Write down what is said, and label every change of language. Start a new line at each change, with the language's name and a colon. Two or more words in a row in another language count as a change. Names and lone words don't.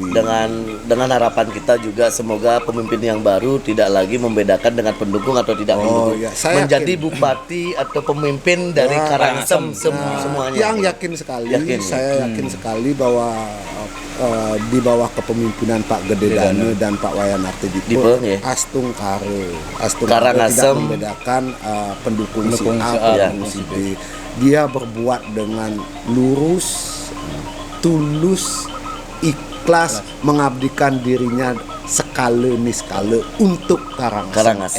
Indonesian: dengan harapan kita juga semoga pemimpin yang baru tidak lagi membedakan dengan pendukung atau tidak Oh, pendukung, ya, saya menjadi yakin. bupati atau pemimpin dari Karangasem semuanya. Yang yakin sekali, Yakin. saya yakin sekali bahwa di bawah kepemimpinan Pak Gede Dane dan Pak Wayan Artidipo, Dipo, ya. Astung Kare tidak Karangasem. membedakan pendukung si Pendukung A, si A, pendukung si B. Dia berbuat dengan lurus, tulus, ikhlas, mengabdikan dirinya sekali nih sekali untuk Karangasem